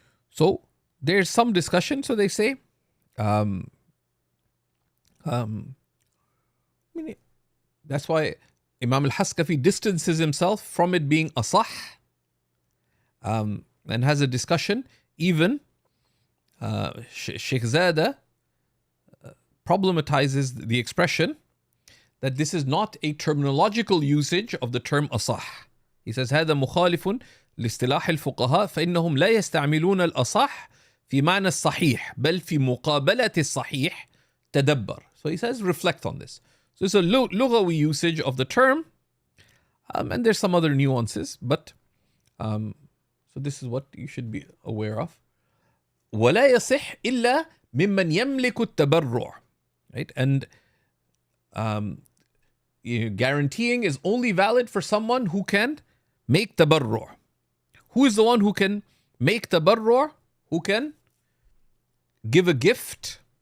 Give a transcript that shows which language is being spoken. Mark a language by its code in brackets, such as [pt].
[en] So there's some discussion. So they say, that's why Imam al-Haskafi distances himself from it being asah, and has a discussion. Even Sheikh Zada problematizes the expression that this is not a terminological usage of the term asah. [ar] He says, هذا مخالف لاصطلاح الفقهاء فإنهم لا يستعملون الأصح في معنى الصحيح بل في مقابلة الصحيح تدبر. [en] So he says, reflect on this. So it's a lughawi usage of the term, and there's some other nuances, but so this is what you should be aware of. [ar] ولا يصح إلا ممن يملك التبرع. [en] Right? And guaranteeing is only valid for someone who can make tabarru'. Who is the one who can make tabarru'? Who can give a gift?